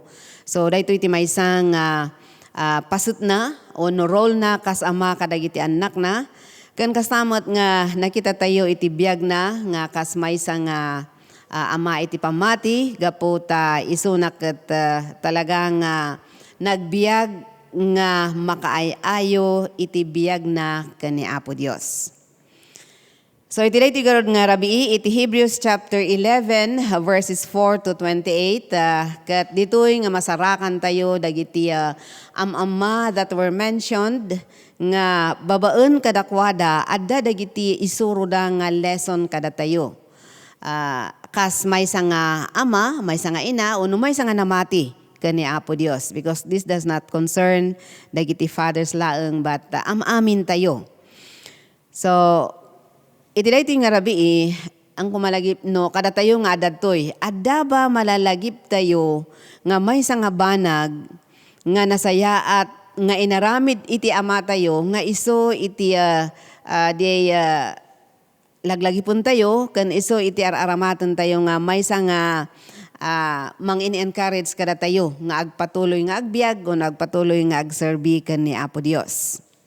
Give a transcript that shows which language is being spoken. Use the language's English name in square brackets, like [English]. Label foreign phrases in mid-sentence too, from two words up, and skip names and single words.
[Iloko] So daytoy iti maysang pasut na o no role na kas ama kadagiti anak na ken kastamat nga nakita tayo iti biag na nga kas maysa nga ama iti pamati gapu ta isunak ket talagang nagbiag nga makaayayo iti biyag na kani Apo Dios. So iti dayti garod nga rabii iti Hebrews chapter 11 verses 4 to 28 ket ditoy nga masarakan tayo dagiti amama [English] that were mentioned [Iloko] nga babaen kadakwada adda dagiti isuro da nga lesson kada tayo. Kas maysa nga ama, maysa nga ina, uno maysa nga namati kani Apo Dios, [English] because this does not concern [Iloko] dagiti fathers laeng [English] but [Iloko] amin tayo. So iti dayti nga rabii ang kumalagip no kada tayo nga adadtoy adda ba malalagip tayo nga maysa nga banag nga nasaya at nga inaramid iti ama tayo nga iso iti laglagipon tayo ken iso iti aramatan tayo nga maysa nga mang-in-encourage kada tayo nga agpatuloy nga agbiag o agpatuloy nga agserbi ken ni Apo Dios.